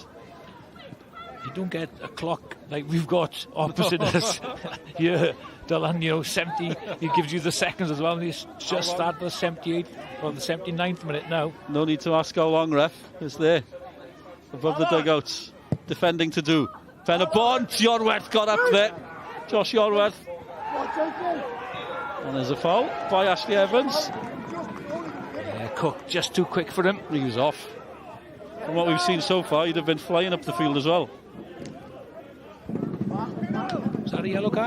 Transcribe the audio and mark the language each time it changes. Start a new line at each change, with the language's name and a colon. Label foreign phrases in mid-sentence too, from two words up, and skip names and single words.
English: You don't get a clock like we've got opposite us. Yeah, Dylan, you know, 70, he gives you the seconds as well, and he's just started the 78th or the 79th minute now. No need to ask how long, ref. It's there. Above the dugouts. Defending to do. Pen-y-bont, Yorwerth got up there. Josh Yorwerth. And there's a foul by Ashley Evans. Yeah, Cook just too quick for him. He was off. From what we've seen so far, he'd have been flying up the field as well. Is that a yellow card?